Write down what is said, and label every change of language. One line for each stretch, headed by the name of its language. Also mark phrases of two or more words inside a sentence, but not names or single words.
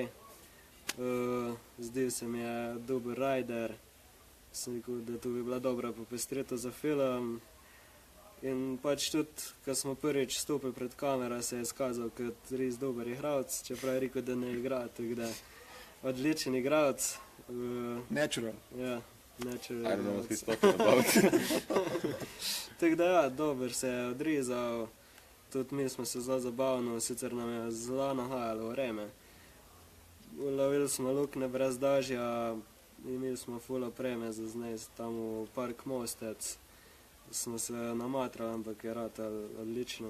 Slovenian: Zdaj se mi je dober rider, sem rekel, da to bi bila dobra popestritev za film. In pač tudi, ko smo prvič stopili pred kamero, se je izkazal kot res dober igralec, čeprav je rekel, da ne igra, tako da odličen igralec. Natural. Ja,
English: I
Slovenian: natural
English: don't know what
Slovenian: igralec.
English: he's talking about.
Slovenian: Tako da ja, dober se je odrezal, tudi mi smo se zelo zabavno, sicer nam je zelo nahajalo vreme. Lovili smo luknje brez dažja, imeli smo ful opreme za znest tam v Park Mostec. Smo se namatrali, ampak je ratalo odlično.